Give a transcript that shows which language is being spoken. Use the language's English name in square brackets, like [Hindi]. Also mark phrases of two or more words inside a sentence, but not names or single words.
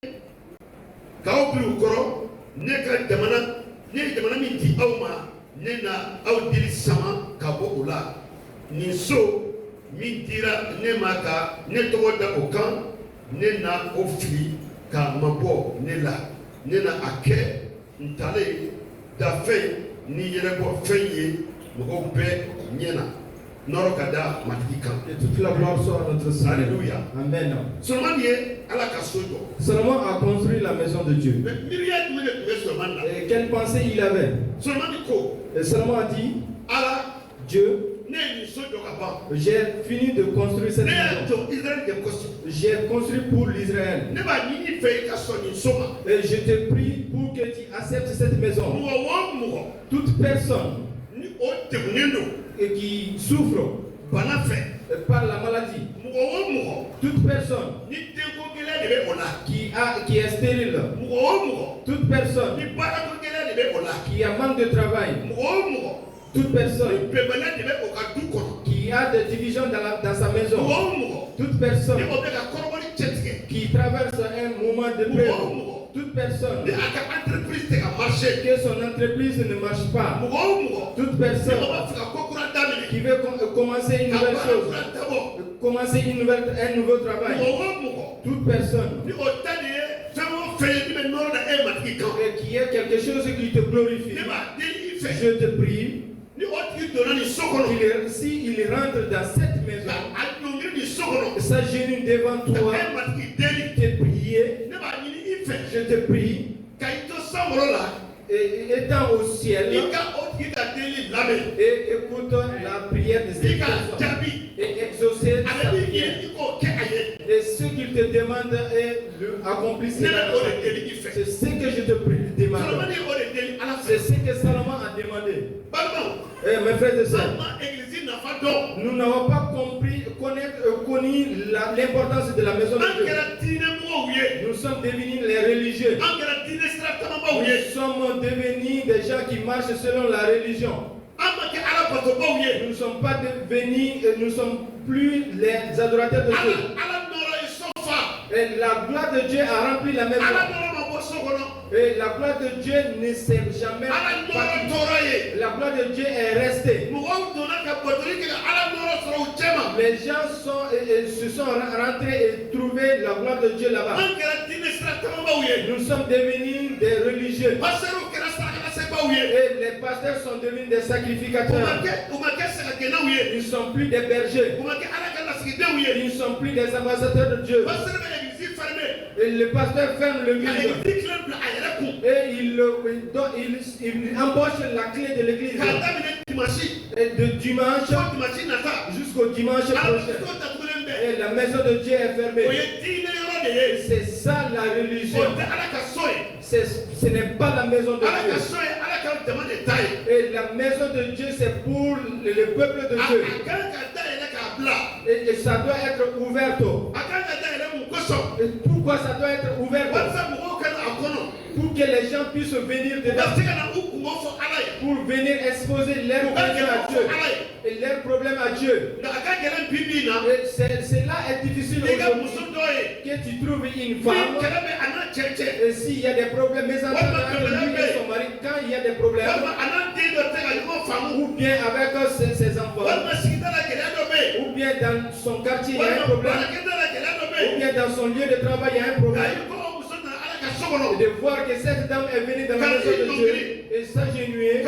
[Bambara] jamana min di aw ma ne na aw dili sama ka bɔ o la nin so min dira ne ma ka ne tɔgɔ da o kan ne na o fili ka mabɔ ne la ne na a kɛ ntalen dafɛn ni yɛrɛbɔ fɛn ye mɔgɔw bɛɛ ɲɛna nɔrɔ ka da matigi kan. [French] Et toute la gloire soit à notre Seigneur. Alléluia. Amen. [Bambara] Solomon ye Ala ka so jɔ. [French] Salomon a construit la maison de Dieu. [Bambara] Mais miiriya jumɛn de tun bɛ Solomon na. [French] Et quelle pensée il avait? [Bambara] Solomon ko. [French] Et Salomon a dit, [Bambara] Ala, [French] Dieu, [Bambara] ne ye nin so jɔ ka ban. [French] j'ai fini de construire cette [Bambara] Ne y'a [French] maison. [Bambara] jɔ Israël de kɔsɔn. [French] J'ai construit pour l'Israël. [Bambara] Ne b'a ɲini fɛ i ka sɔn nin so ma. [French] Et je te prie pour que tu acceptes cette maison. [Bambara] Mɔgɔ o mɔgɔ [French] Toute personne [Bambara] ni o degunnen don [French] qui souffre [Bambara] bana fɛ. [French] par la maladie, [Bambara] Mɔgɔ o mɔgɔ [French] toute personne [Bambara] ni denko gɛlɛya de bɛ o la. [French] qui est stérile, [Bambara] Mɔgɔ o mɔgɔ [French] toute personne [Bambara] ni baarako gɛlɛya de bɛ o la. [French] qui a manque de travail, [Bambara] Mɔgɔ o mɔgɔ [French] toute [Bambara] ni [French] personne [Bambara] bɛnbaliya de bɛ o ka du kɔnɔ. [French] qui a des divisions dans sa [Bambara] Mɔgɔ [French] maison, [Bambara] o mɔgɔ [French] toute [Bambara] ni [French] personne [Bambara] o bɛ ka kɔrɔbɔli cɛ tigɛ. [French] qui traverse un moment de [Bambara] Mɔgɔ o [French] peur, [Bambara] mɔgɔ [French] toute personne [Bambara] ni a ka entreprise tɛ ka marché. [French] que son entreprise ne marche pas, [Bambara] Mɔgɔ o mɔgɔ [French] toute [Bambara] ni [French] personne [Bambara] o b'a fɛ ka ko kura daminɛ. [French] qui veut commencer une [Bambara] Ka [French] nouvelle [Bambara] baara [French] chose, [Bambara] kura dabɔ. [French] commencer un nouveau travail, [Bambara] Mɔgɔ o mɔgɔ [French] toute personne [Bambara] ni o ta de ye fɛn o fɛn ye min bɛ nɔrɔ da e matigi kan. [French] qui est quelque chose qui te glorifie. [Bambara] Ne b'a deli i fɛ. [French] Je te prie, [Bambara] Ni o tigi donna nin so kɔnɔ. [French] s'il rentre dans cette [Bambara] Ka [French] maison, [Bambara] a ɲɔngiri nin so kɔnɔ. [French] s'agenouille devant [Bambara] Ka [French] toi, [Bambara] e matigi deli. [French] te prier, [Bambara] Ne b'a ɲini i fɛ. [French] je te prie, [Bambara] Ka i to sankɔrɔ la. [French] et étant au ciel, [Bambara] I ka o tigi ka deli lamɛn. [French] et écoute la prière de [Bambara] I [French] cette [Bambara] ka [French] personne, [Bambara] jaabi. [French] et exaucer [Bambara] A sa bɛ min [French] prière. [Bambara] ɲini i k'o kɛ a ye. [French] Et ce qu'il te demande est accomplisse [Bambara] Ne la bɛ o de deli i fɛ. [French] C'est ce que je te prie, demande. [Bambara] Solomon ye o de deli Ala [French] C'est [Bambara] fɛ. [French] ce que Salomon a demandé. [Bambara] Balimaw, [French] Mes frères et [Bambara] an [French] sœurs, [Bambara] ma église nafa dɔn. [French] nous n'avons pas connu l'importance de la maison de [Bambara] An [French] Dieu. [Bambara] kɛra diinɛmɔgɔw ye. [French] Nous sommes devenus les religieux. [Bambara] An kɛra diinɛ sira taamabaw [French] Nous [Bambara] ye. [French] sommes devenus des gens qui marchent selon la religion. [Bambara] An ma kɛ Ala batobaw ye. [French] Nous ne sommes pas devenus, nous ne sommes plus les adorateurs de Dieu. [Bambara] Ala nɔrɔ ye so fa. [French] Et la gloire de Dieu a rempli la [Bambara] Ala [French] maison. [Bambara] nɔrɔ ma bɔ so kɔnɔ. [French] Et la gloire de Dieu ne s'est jamais [Bambara] Ala nɔrɔ [French] partie. [Bambara] tɔɔrɔ ye. [French] La gloire de Dieu est restée. [Bambara] Mɔgɔw donna ka batoli kɛ ka Ala nɔrɔ sɔrɔ u cɛ ma. [French] Les gens se sont rentrés et trouvé la gloire de Dieu là-bas. [Bambara] An kɛra diinɛ sira taamabaw ye. [French] Nous sommes devenus des religieux. [Bambara] Pasɛriw kɛra sarakalasɛbaw ye. [French] Et les pasteurs sont devenus des [Bambara] U ma [French] sacrificateurs. [Bambara] kɛ sɛgɛgɛnnaw ye. [French] Ils ne sont plus des bergers. [Bambara] U ma kɛ Ala ka lasigidenw ye. [French] Ils ne sont plus des ambassadeurs de Dieu. [Bambara] Pasɛri bɛ [French] église fermé. Et le pasteur ferme le [Bambara] Ka [French] livre. [Bambara] église tilen bila a yɛrɛ kun. [French] Et il embauche la clé de l'église. [Bambara] K'a daminɛ dimanche [French] Et de dimanche [Bambara] fo dimanche nata. [French] jusqu'au dimanche [Bambara] Ala [French] prochain. [Bambara] muso datugulen bɛ. [French] Et la maison de Dieu est [Bambara] O [French] fermée. [Bambara] ye diinɛ yɔrɔ de ye. [French] C'est ça la [Bambara] O [French] religion. [Bambara] tɛ Ala ka so ye. [French] Ce n'est pas la maison de [Bambara] Ala ka [French] Dieu. [Bambara] so ye Ala ka jama de ta ye. [French] Et la maison de Dieu, c'est pour le peuple de [Bambara] A [French] Dieu. [Bambara] kan ka dayɛlɛ k'a bila. [French] Et ça doit être ouvert. [Bambara] A kan ka dayɛlɛ mun kosɔn. [French] Et pourquoi ça doit être ouvert? [Bambara] Walasa mɔgɔw ka na a kɔnɔ. [French] Pour que les gens puissent venir [Bambara] U ka [French] dedans. [Bambara] se ka na u kungo fɔ Ala ye. [French] Pour venir exposer leurs [Bambara] U ka [French] problèmes [Bambara] gɛlɛn [French] à [Bambara] fɔ [French] Dieu. [Bambara] Ala ye. [French] Et leurs problèmes à Dieu. [Bambara] Nka a ka gɛlɛn bi min na. [French] Et cela est difficile [Bambara] I ka [French] aujourd'hui. [Bambara] muso dɔ ye. [French] Que tu trouves une [Bambara] Ni [French] femme. [Bambara] kɛlɛ bɛ a n'a cɛ cɛ. [French] Et s'il y a des problèmes, mais entre lui et son mari, quand il y a des problèmes, [Bambara] Walima a n'a den dɔ tɛ ka ɲɔgɔn faamu. [French] ou bien avec ses enfants, [Bambara] Walima sigida la gɛlɛya dɔ bɛ yen. [French] ou bien dans son quartier, il y a un [Bambara] Walima [French] problème, [Bambara] baarakɛda la gɛlɛya dɔ bɛ [French] ou [Bambara] yen. [French] bien dans son lieu de travail, il y a un [Bambara] Nka [French] problème. [Bambara] i ko o muso nana Ala ka so kɔnɔ. [French] De voir que cette dame est venue dans la maison de Dieu et s'agenouiller